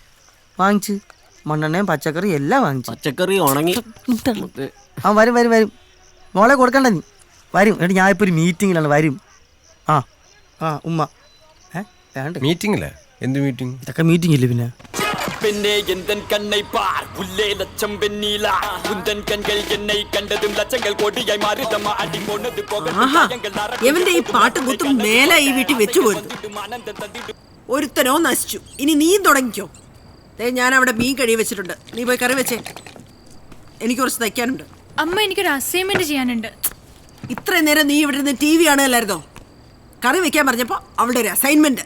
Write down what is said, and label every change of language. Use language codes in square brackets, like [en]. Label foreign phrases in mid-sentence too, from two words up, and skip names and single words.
[ml] വാങ്ങിച്ച് മണ്ണെണ്ണയും പച്ചക്കറി എല്ലാം വാങ്ങിച്ചു. പച്ചക്കറി ഉണങ്ങി. വരും വരും വരും. മോളെ കൊടുക്കണ്ട നീ വരും എന്നിട്ട് ഞാൻ ഇപ്പോൾ ഒരു മീറ്റിങ്ങിലാണ് വരും. ആ ആ ഉമ്മ വേണ്ട മീറ്റിംഗില്ലേ? എന്ത് മീറ്റിംഗ്? ഇതൊക്കെ മീറ്റിംഗ് ഇല്ലേ പിന്നെ? [ta] பெண்ணே எந்தன் கண்ணை பார் புல்லே லட்சம் வெண்ணீலா உந்தன் கண்கள் என்னை கண்டதும் லட்சங்கள் கோடியாய் மாறிதம்மா அடி போனது போக [ml] എവന്റെ ഈ പാട്ടും കുത്തും മേലെ ഈ വീട്ടിൽ വെച്ചു പോരുത്. ഒരുത്തനോ നശിച്ചു. ഇനി നീയും തുടങ്ങിക്കോ. ഞാൻ അവിടെ മീൻ കഴി വെച്ചിട്ടുണ്ട്. നീ പോയി കറി വെച്ചേ. എനിക്ക് കുറച്ച് തയ്ക്കാനുണ്ട്. അമ്മ എനിക്കൊരു അസൈൻമെന്റ് ചെയ്യാനുണ്ട്. ഇത്രയും നേരം നീ ഇവിടെ നിന്ന് TV കാണുകയല്ലായിരുന്നോ? കറി വെക്കാൻ പറഞ്ഞപ്പോ അവളുടെ ഒരു അസൈൻമെന്റ്